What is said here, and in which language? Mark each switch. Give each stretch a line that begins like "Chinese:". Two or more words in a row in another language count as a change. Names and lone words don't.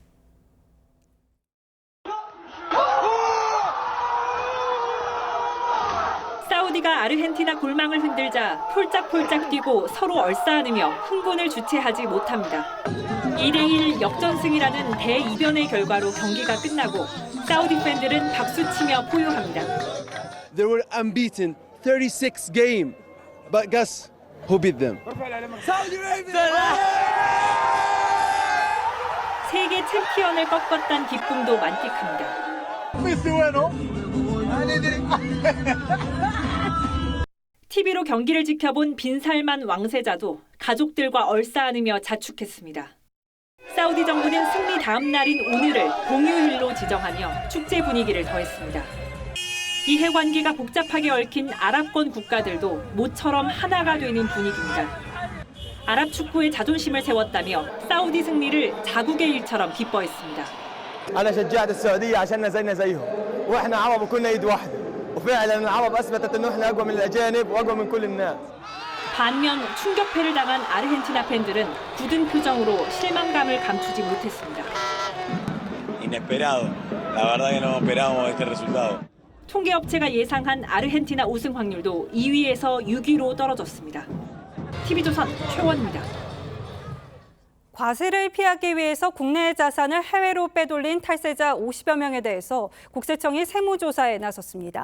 Korean: 사우디가 아르헨티나 골망을 흔들자 폴짝폴짝 뛰고 서로 얼싸안으며 흥분을 주체하지 못합니다. 2대1 역전승이라는 대이변의 결과로 경기가 끝나고 사우디 팬들은 박수치며 포효합니다.
English: They were unbeaten 36 game, but guess who beat them? Saudi Arabia!
Korean: 세계 챔피언을 꺾었다는 기쁨도 만끽합니다. TV로 경기를 지켜본 빈살만 왕세자도 가족들과 얼싸안으며 자축했습니다. 사우디 정부는 승리 다음 날인 오늘을 공휴일로 지정하며 축제 분위기를 더했습니다. 이해관계가 복잡하게 얽힌 아랍권 국가들도 모처럼 하나가 되는 분위기입니다. 아랍 축구의 자존심을 세웠다며 사우디 승리를 자국의 일처럼 기뻐했습니다.
Arabic: أنا شجعت السعودية عشان زينا زيهم وإحنا عرب وكلنا يد واحدة وفعلا العرب أثبتت إنه إحنا أقوى من الأجانب وأقوى من كل الناس.
Korean: 반면 충격패를 당한 아르헨티나 팬들은 굳은 표정으로 실망감을 감추지 못했습니다.
Spanish: Inesperado. La verdad que no esperábamos este resultado.
Korean: 통계업체가 예상한 아르헨티나 우승 확률도 2위에서 6위로 떨어졌습니다. TV조선 최원입니다. 과세를 피하기 위해서 국내 자산을 해외로 빼돌린 탈세자 50여 명에 대해서 국세청이 세무조사에 나섰습니다.